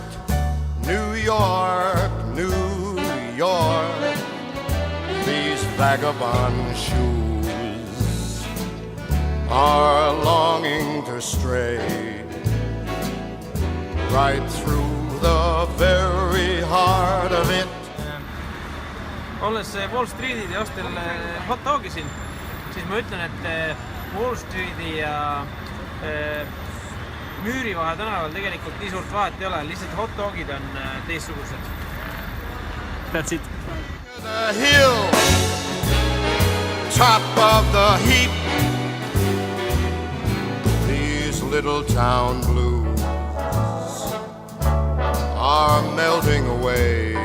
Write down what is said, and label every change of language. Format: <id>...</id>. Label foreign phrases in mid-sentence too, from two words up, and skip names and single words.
<en>New York, New York. These vagabond shoes are longing to stray right through the very heart of it.</en> <et>Olles Wall Streeti ostel hot dogi siin, siis ma ütlen, et Wall Streeti ja Müürivahe tänaval tegelikult nii suurt vahet ei ole, lihtsalt hot dogid on teistsugused.</et> <en>That's it. The hill, top of the heap, these little town blues are melting away</en>